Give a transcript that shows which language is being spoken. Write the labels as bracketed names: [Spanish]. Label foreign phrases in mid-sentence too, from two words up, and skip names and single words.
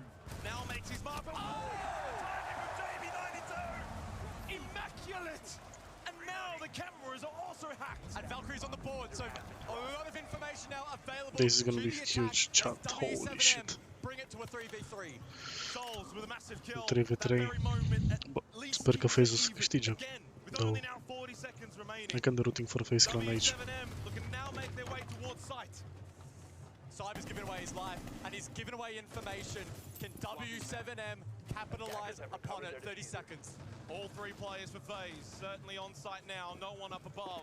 [English] Now makes his mark. Oh! Timing from JB92! Immaculate! And now the cameras are also hacked. And Valkyrie's on the board, so a lot of information now available. This is gonna be huge chat. Holy shit. Bring it to a 3v3. Souls with a massive kill. 3v3. [Romanian] Sper că FaZe o să câștige. Da. [English] I can do rooting for FaZe Clan aici. Cyber's given away his life, and he's given away information. Can W7M capitalize upon it? 30 seconds. All 3 players for FaZe, certainly on site now, no one up above.